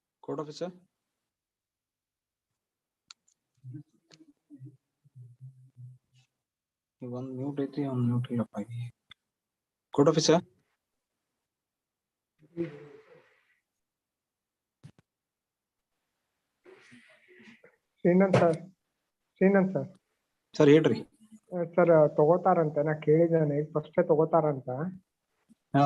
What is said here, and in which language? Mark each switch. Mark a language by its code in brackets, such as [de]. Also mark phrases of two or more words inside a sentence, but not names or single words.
[en] Court officer. One mute [kn] ಐತಿ ಒಂದು mute ಇಲ್ಲಪ್ಪ. [en] Court officer. [kn] ಶ್ರೀನಂದ್ ಸರ್ ಸರ್ ಹೇಳ್ರಿ. ಸರ್ ತಗೋತಾರಂತೆ ನಾ ಕೇಳಿದ್ದೇನೆ ಈಗ ಫಸ್ಟ್ ತಗೋತಾರಂತ. ಹಾ